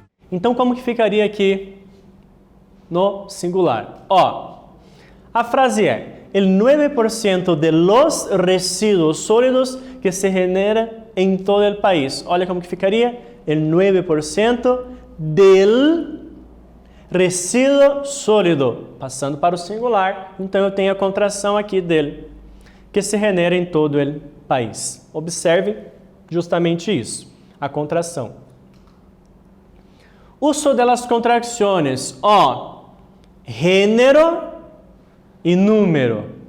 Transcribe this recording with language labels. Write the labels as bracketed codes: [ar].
[pt] Então, como que ficaria aqui no singular? Ó, a frase é: [es] el 9% de los residuos sólidos que se genera en todo el país. [pt] Olha como que ficaria: [es] el 9% del resíduo sólido. [pt] Passando para o singular, então eu tenho a contração aqui dele, [es] que se genera [pt] em todo o país. Observe justamente isso, a contração. [es] Uso de las contracciones, [pt] ó, gênero e número.